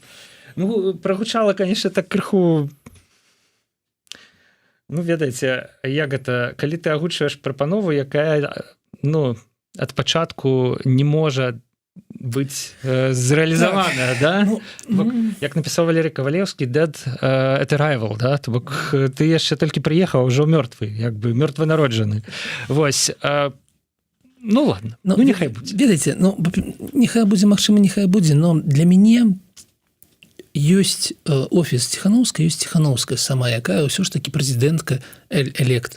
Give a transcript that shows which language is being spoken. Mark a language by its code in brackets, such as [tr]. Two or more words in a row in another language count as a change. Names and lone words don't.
[be] Ну, прагучала, конечно, так крыху, ну, ведаеце, як гэта, калі ты агучваеш прапанову, якая, ну, ад пачатку не можа быць зрэалізаваная, да? Як напісаў Валерый Кавалеўскі, [en] dead at arrival, [be] да? То бок ты яшчэ толькі прыехаў, ужо мёртвы, як бы мёртвы народжаны. Вось, ну ладно, ну нехай будзе. Ведаеце, ну нехай будзе, магчыма, нехай будзе, но для мяне ёсць офіс Ціхановскай, ёсць Ціхановская сама, якая ўсё ж такі прэзідэнтка элект.